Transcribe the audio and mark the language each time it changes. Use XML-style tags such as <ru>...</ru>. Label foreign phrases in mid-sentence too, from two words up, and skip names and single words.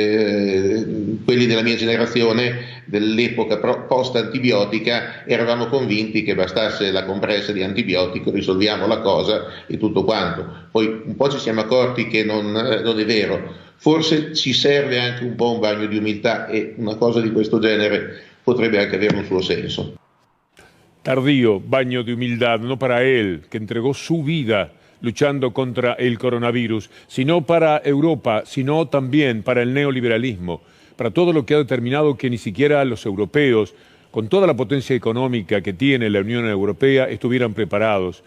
<it>quelli della mia generazione, dell'epoca post-antibiotica, eravamo convinti che bastasse la compressa di antibiotico, risolviamo la cosa e tutto quanto. Poi un po' ci siamo accorti che non è vero, forse ci serve anche un po' un bagno di umiltà e una cosa di questo genere potrebbe anche avere un suo senso.</it> <es>Tardío baño de humildad, no para él, que entregó su vida luchando contra el coronavirus, sino para Europa, sino también para el neoliberalismo, para todo lo que ha determinado que ni siquiera los europeos, con toda la potencia económica que tiene la Unión Europea, estuvieran preparados.</es>